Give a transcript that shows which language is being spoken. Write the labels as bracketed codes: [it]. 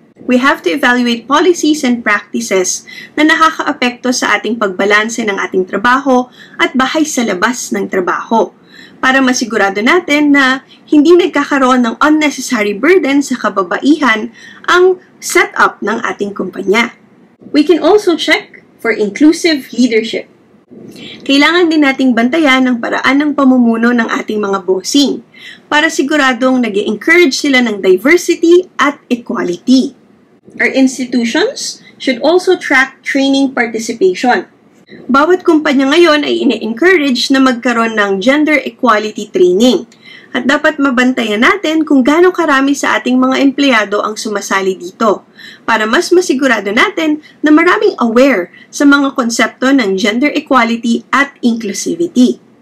[en] We have to evaluate policies and practices [tl] na nakakaapekto sa ating pagbalanse ng ating trabaho at bahay sa labas ng trabaho para masigurado natin na hindi nagkakaroon ng unnecessary burden sa kababaihan ang setup ng ating kumpanya. [en] We can also check for inclusive leadership. [tl] Kailangan din nating bantayan ang paraan ng pamumuno ng ating mga bossing para siguradong nag-encourage sila ng diversity at equality. [en] Our institutions should also track training participation. [tl] Bawat kumpanya ngayon ay ine-encourage na magkaroon ng gender equality training at dapat mabantayan natin kung gaano karami sa ating mga empleyado ang sumasali dito para mas masigurado natin na maraming aware sa mga konsepto ng gender equality at inclusivity.